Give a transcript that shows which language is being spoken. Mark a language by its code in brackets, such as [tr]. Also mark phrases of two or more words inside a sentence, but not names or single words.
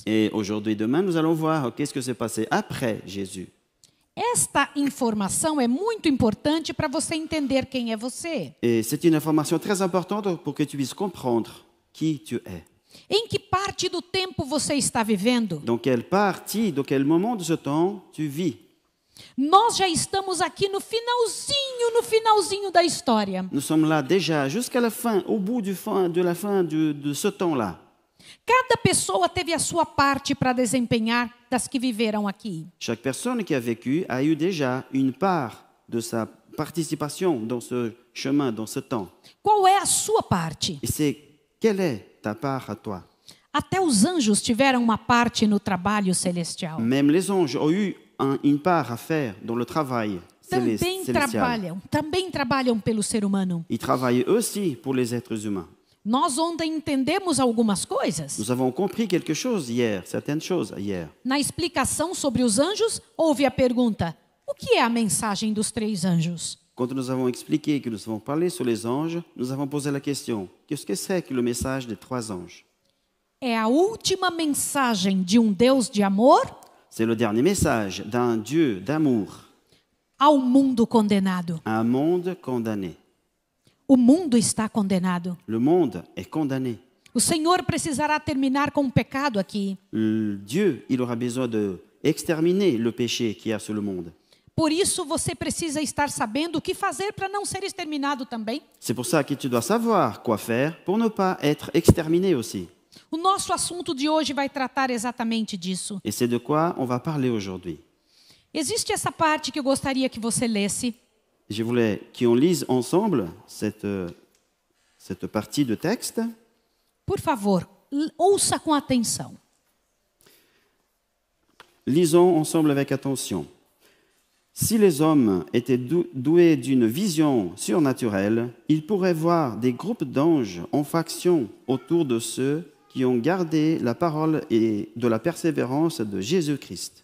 [fr] Et aujourd'hui et demain, nous allons voir qu'est-ce qui s'est passé après Jésus. [pt] Esta informação é muito importante para você entender quem é você. [fr] Et c'est une information très importante pour que tu puisses comprendre qui tu es. [pt] Em que parte do tempo você está vivendo? [fr] Dans quelle partie, dans quel moment de ce temps tu vis? [pt] Nós já estamos aqui no finalzinho da história. [fr] Nous sommes là déjà jusqu'à la fin, au bout de ce temps-là. [pt] Cada pessoa teve a sua parte para desempenhar das que viveram aqui. [fr] Chaque personne qui a vécu a eu déjà une part de sa participation dans ce chemin, dans ce temps. [pt] Qual é a sua parte? [fr] Et quelle est ta part à toi? [pt] Até os anjos tiveram uma parte no trabalho celestial. [fr] Même les anges ont eu une part à faire dans le travail célestial. [pt] Também trabalham pelo ser humano. [fr] Ils travaillent aussi pour les êtres humains. [pt] Nós ontem entendemos algumas coisas. [fr] Nous avons compris quelque chose hier, certaines choses hier. [pt] Na explicação sobre os anjos, houve a pergunta: o que é a mensagem dos três anjos? [fr] Quand nous avons expliqué que nous avons parlé sur les anges, nous avons posé la question: qu'est-ce que c'est que le message des trois anges? [pt] É a última mensagem de um Deus de amor? [fr] C'est le dernier message d'un Dieu d'amour [pt] ao mundo condenado. [fr] à un monde condamné. [pt] O mundo está condenado. [fr] Le monde est condamné. [pt] O Senhor precisará terminar com o pecado aqui. [fr] Dieu, il aura besoin de exterminer le péché qu'il y a sur le monde. [pt] Por isso você precisa estar sabendo o que fazer para não ser exterminado também. [fr] C'est pour ça que tu dois savoir quoi faire pour ne pas être exterminé aussi. [pt] O nosso assunto de hoje vai tratar exatamente disso. [fr] Et c'est de quoi on va parler aujourd'hui. [pt] Existe essa parte que eu gostaria que você lesse. [fr] Je voulais qu'on lise ensemble cette partie de texte. [pt] Por favor, ouça com atenção. [fr] Lisons ensemble avec attention. Si les hommes étaient doués d'une vision surnaturelle, ils pourraient voir des groupes d'anges en faction autour de ceux qui ont gardé la parole et de la persévérance de Jésus-Christ.